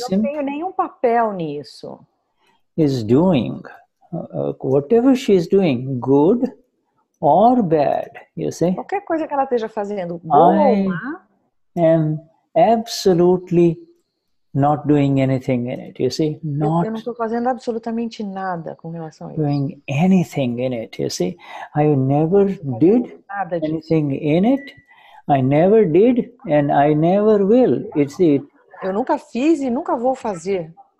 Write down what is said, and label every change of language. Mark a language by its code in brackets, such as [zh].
[pt] não tenho nenhum papel nisso. [en] Is doing whatever she is doing, good or bad, you see. [pt] Qualquer coisa que ela esteja fazendo, boa ou má, [en] am absolutely not doing anything in it, you see. [pt] Eu não estou fazendo absolutamente nada com relação a isso. [en] Doing anything in it, you see. I never did anything in it. I never did and I never will. [pt] Eu nunca fiz e nunca vou fazer.